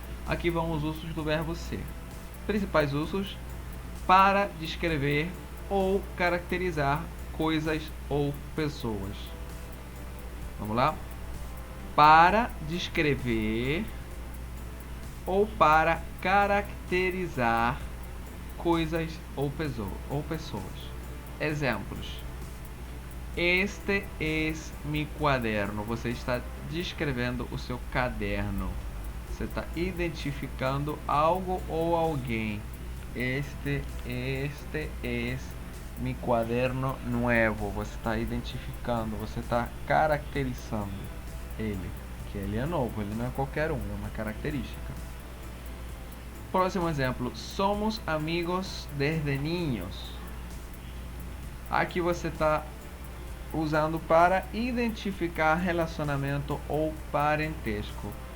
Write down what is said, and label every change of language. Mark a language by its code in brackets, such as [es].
[pt] Aqui vão os usos do verbo ser. Principais usos: para descrever ou caracterizar coisas ou pessoas. Vamos lá? Para descrever ou para caracterizar coisas ou pessoas. [es] Exemplos: este es mi cuaderno. [pt] Você está descrevendo o seu caderno. Você está identificando algo ou alguém. [es] Este es mi cuaderno nuevo. [pt] Você está identificando, você está caracterizando ele. Que ele é novo, ele não é qualquer um, é uma característica. Próximo exemplo: [es] somos amigos desde niños. [pt] Aqui você está usando para identificar relacionamento ou parentesco.